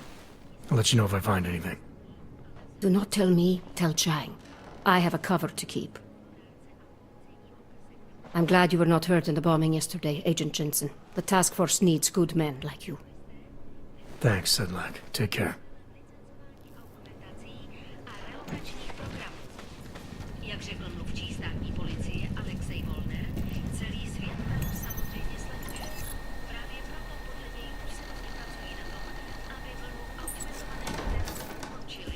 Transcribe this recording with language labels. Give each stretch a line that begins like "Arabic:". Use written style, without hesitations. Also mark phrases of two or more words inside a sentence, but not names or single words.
English: I'll let you know if I find anything. Do not tell me, tell Chang. I have a cover to keep. I'm glad you were not hurt in the bombing yesterday, Agent Jensen. The task force needs good men like you. Thanks, Sedlak. Take care.
Czech: Jak řekl mluvčí státní policie Alexej Volner, celý svět nás samozřejmě sleduje. Právě proto podle něj usilovně pracují na tom, aby vlnu outsourcovaného terorismu ukončili.